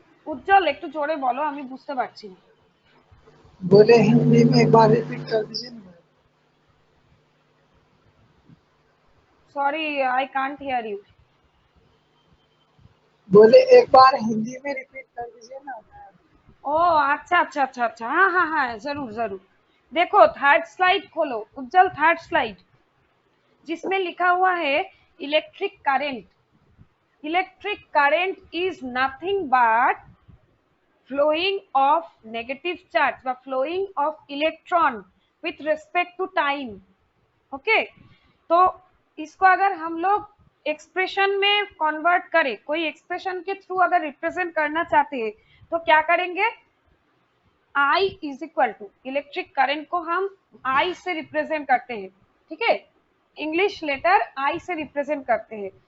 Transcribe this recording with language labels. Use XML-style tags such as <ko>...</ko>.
<bn>উজ্জ্বল একটু জোরে বলো, আমি বুঝতে পারছি না।</bn> <hi>बोले हिंदी में एक बार रिपीट कर दीजिए ना।</hi> <en>Sorry, I can't hear you.</en> <hi>बोले एक बार हिंदी में रिपीट कर दीजिए ना। ओ अच्छा अच्छा अच्छा अच्छा, हाँ हाँ हाँ, जरूर जरूर। देखो थर्ड स्लाइड खोलो उज्जवल, थर्ड स्लाइड, जिसमें लिखा हुआ है electric current.</hi> <en>electric current is nothing but flowing of negative charge</en> <bn>বা</bn> <en>flowing of electron with respect to time.</en> <hi>ওকে, তো इसको अगर हम लोग एक्सप्रेशन में कन्वर्ट करें, कोई एक्सप्रेशन के थ्रू अगर रिप्रेजेंट करना चाहते हैं तो क्या करेंगे,</hi> <en>I is equal to,</en> <hi>electric current को हम I से रिप्रेजेंट करते हैं, ठीक है, इंग्लिश लेटर I से रिप्रेजेंट करते हैं।</hi>